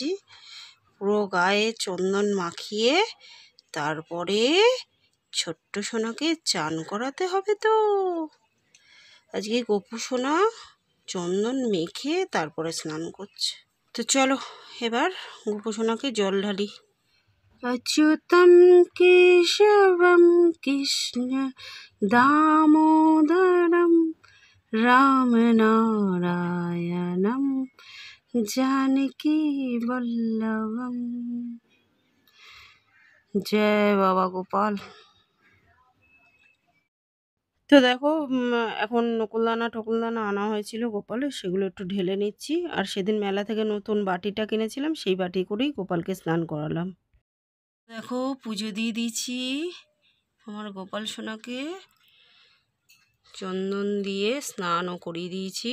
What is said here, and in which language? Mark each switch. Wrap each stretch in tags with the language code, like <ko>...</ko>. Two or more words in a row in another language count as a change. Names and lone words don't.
<bn>পুরো গায়ে চন্দন মাখিয়ে তারপরে ছোট্ট সোনাকে চান করাতে হবে। তো আজকে গোপু সোনা চন্দন মেখে তারপরে স্নান করছে। তো চলো এবার গোপু সোনাকে জল ঢালি।</bn> <sa>अच्युतं केशवं कृष्ण दामोदरं रामनारायणं जानकीवल्लभं।</sa> <hi>जय बाबा गोपाल।</hi> <bn>তো দেখো এখন নকুলদানা টকুলদানা আনা হয়েছিল গোপালের, সেগুলো একটু ঢেলে নিচ্ছি। আর সেদিন মেলা থেকে নতুন বাটিটা কিনেছিলাম, সেই বাটি করেই গোপালকে স্নান করালাম। দেখো পুজো দিয়ে দিয়েছি আমার গোপাল সোনাকে, চন্দন দিয়ে স্নানও করিয়ে দিয়েছি।</bn>